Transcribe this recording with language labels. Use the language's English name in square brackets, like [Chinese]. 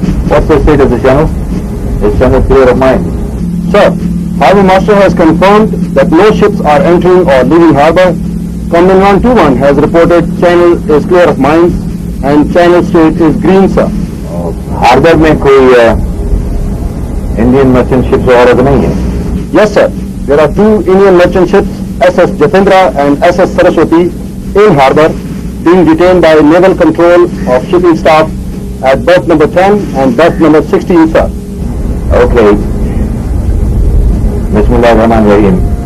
[English] What's the state of the channel? Is channel clear of mine? Sir, Harbour Master has confirmed that no ships are entering or leaving harbour. Commandant 21 has reported channel is clear of mines and channel state is green, sir. [Hindi] Harbour में कोई Indian merchant ships और नहीं है? [English] Yes, sir. There are 2 Indian merchant ships, SS Jatendra and SS Saraswati, in harbour, being detained by naval control of shipping staff at berth number 10 and berth number 16, sir. Okay. [Arabic] Bismillahirrahmanirrahim.